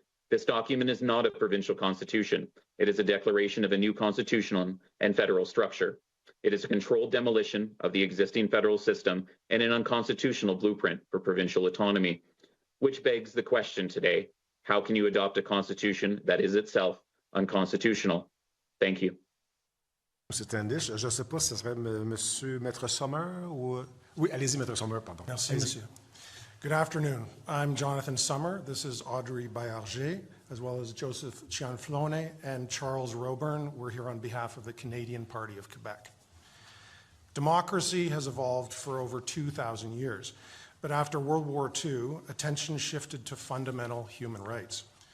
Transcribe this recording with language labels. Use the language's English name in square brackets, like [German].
[English] This document is not a provincial constitution. It is a declaration of a new constitutional and federal structure. It is a controlled demolition of the existing federal system and an unconstitutional blueprint for provincial autonomy, which begs the question today, how can you adopt a constitution that is itself unconstitutional? Thank you. M. [French] Standish, je ne sais pas si ce serait Monsieur Maître Sommer ou... Oui, allez-y, Maître Sommer, pardon. Merci, Monsieur. [English] Good afternoon. I'm Jonathan Sommer. This is Audrey Baillarger, as well as Joseph Cianflone and Charles Roburn. We're here on behalf of the Canadian Party of Quebec. Democracy has evolved for over 2,000 years, but after World War II, attention shifted to fundamental human rights.